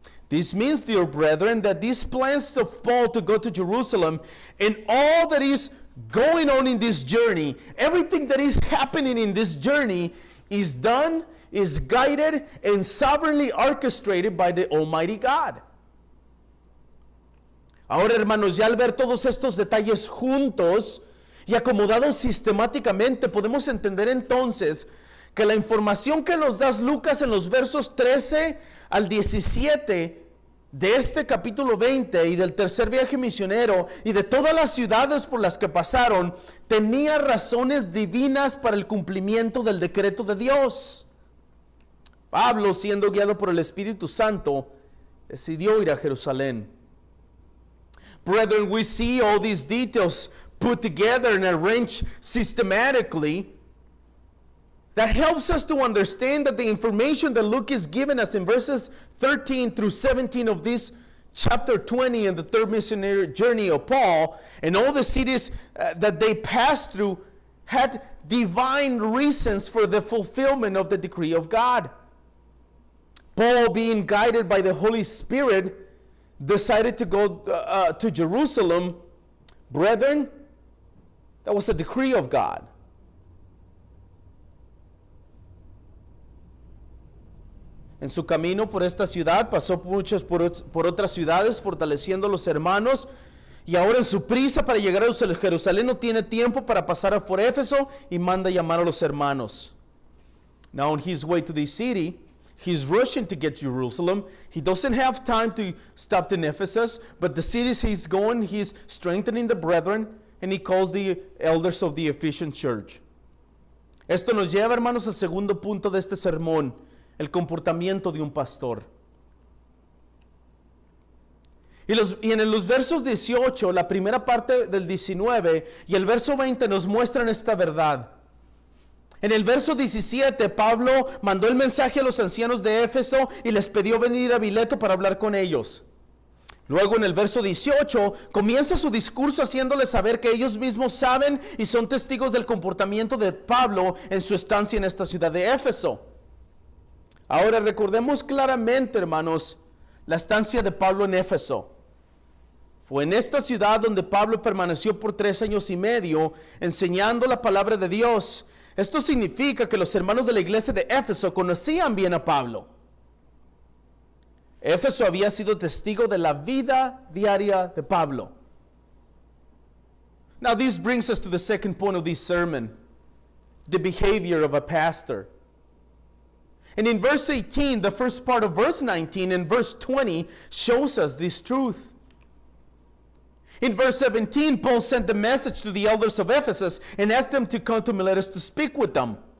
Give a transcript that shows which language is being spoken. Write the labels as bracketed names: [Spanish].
[English] This means, dear brethren, that these plans of Paul to go to Jerusalem and all that is going on in this journey, everything that is happening in this journey is done, is guided, and sovereignly orchestrated by the Almighty God. [Spanish] Ahora, hermanos, ya al ver todos estos detalles juntos y acomodados sistemáticamente, podemos entender entonces que la información que nos da Lucas en los versos 13 al 17 de este capítulo 20 y del tercer viaje misionero y de todas las ciudades por las que pasaron, tenía razones divinas para el cumplimiento del decreto de Dios. Pablo, siendo guiado por el Espíritu Santo, decidió ir a Jerusalén. [English] Brethren, we see all these details put together and arranged systematically. That helps us to understand that the information that Luke is giving us in verses 13 through 17 of this chapter 20 in the third missionary journey of Paul, and all the cities that they passed through had divine reasons for the fulfillment of the decree of God. Paul, being guided by the Holy Spirit, decided to go to Jerusalem. Brethren, that was a decree of God. [Spanish] En su camino por esta ciudad pasó por otras ciudades, fortaleciendo a los hermanos, y ahora en su prisa para llegar a Jerusalén no tiene tiempo para pasar por Éfeso y manda llamar a los hermanos. [English] Now on his way to the city, he's rushing to get to Jerusalem. He doesn't have time to stop in Ephesus, but the cities he's going, he's strengthening the brethren, and he calls the elders of the Ephesian church. [Spanish] Esto nos lleva, hermanos, al segundo punto de este sermón, el comportamiento de un pastor. Y en los versos 18, la primera parte del 19 y el verso 20 nos muestran esta verdad. En el verso 17, Pablo mandó el mensaje a los ancianos de Éfeso y les pidió venir a Mileto para hablar con ellos. Luego en el verso 18 comienza su discurso haciéndoles saber que ellos mismos saben y son testigos del comportamiento de Pablo en su estancia en esta ciudad de Éfeso. Ahora recordemos claramente, hermanos, la estancia de Pablo en Éfeso. Fue en esta ciudad donde Pablo permaneció por 3 años y medio enseñando la palabra de Dios. Esto significa que los hermanos de la iglesia de Éfeso conocían bien a Pablo. Éfeso había sido testigo de la vida diaria de Pablo. [English] Now this brings us to the second point of this sermon, the behavior of a pastor. And in verse 18, the first part of verse 19 and verse 20 shows us this truth. In verse 17, Paul sent the message to the elders of Ephesus and asked them to come to Miletus to speak with them.